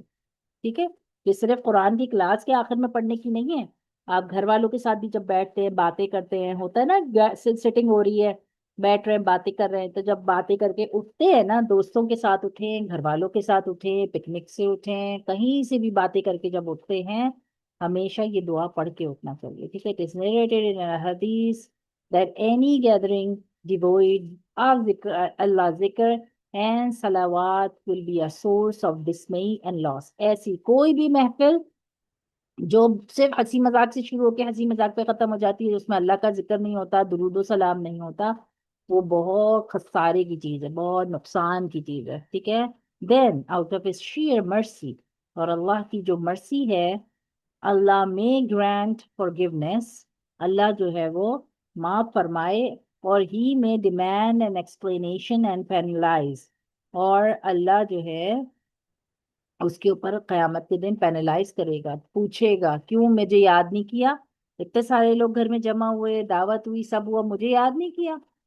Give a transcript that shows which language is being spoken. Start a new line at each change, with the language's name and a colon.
Hindi: ठीक है, ये सिर्फ कुरान की क्लास के आखिर में पढ़ने की नहीं है, आप घर वालों के साथ भी जब बैठते हैं, बातें करते हैं, होता है ना, सिटिंग हो रही है, बैठ रहे हैं, बातें कर रहे हैं, तो जब बातें करके उठते हैं ना, दोस्तों के साथ उठें, घर वालों के साथ उठें, पिकनिक से उठें, कहीं से भी बातें करके जब उठते हैं, हमेशा ये दुआ पढ़ के उठना चाहिए। ठीक है,
English: It is narrated in हदीस that any gathering devoid of zikr, Allah zikr and salawat will be a source of dismay and loss।
Hindi: ऐसी कोई भी महफिल जो सिर्फ हंसी मजाक से शुरू होकर हंसी मजाक पे खत्म हो जाती है, उसमें अल्लाह का जिक्र नहीं होता, दुरूदो सलाम नहीं होता, वो बहुत खसारे की चीज है, बहुत नुकसान की चीज है। ठीक है,
English: then out of his sheer mercy,
Hindi: और अल्लाह की जो मर्सी है,
English: अल्लाह may grant forgiveness,
Hindi: अल्लाह जो है वो माफ फरमाए, और
English: he may demand an explanation and penalize,
Hindi: और अल्लाह जो है उसके ऊपर कयामत के दिन पेनलाइज करेगा, पूछेगा क्यों मुझे याद नहीं किया, इतने सारे लोग घर में जमा हुए, दावत हुई, सब हुआ, मुझे याद नहीं किया।